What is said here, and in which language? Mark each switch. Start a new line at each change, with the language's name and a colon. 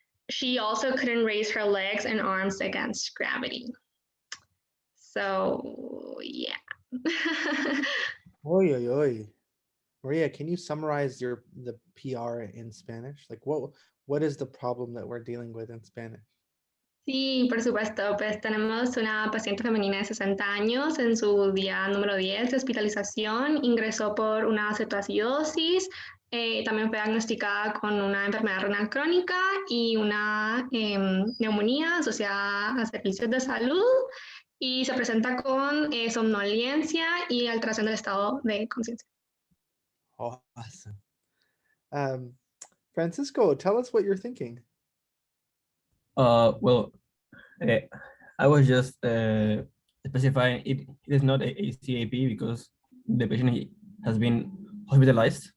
English: She also couldn't raise her legs and arms against gravity. So, yeah. Oy, oy, oy. Maria, can you summarize the PR in Spanish? Like what is the problem that we're dealing with in Spanish?
Spanish: Sí, por supuesto, pues tenemos una paciente femenina de 60 años en su día número 10 de hospitalización, ingresó por una cetoacidosis, también fue diagnosticada con una enfermedad renal crónica y una neumonía asociada a servicios de salud y se presenta con somnolencia y alteración del estado de conciencia.
English: Awesome. Francisco, tell us what you're thinking. Well, I was just specifying it is not a CAP because the patient has been hospitalized.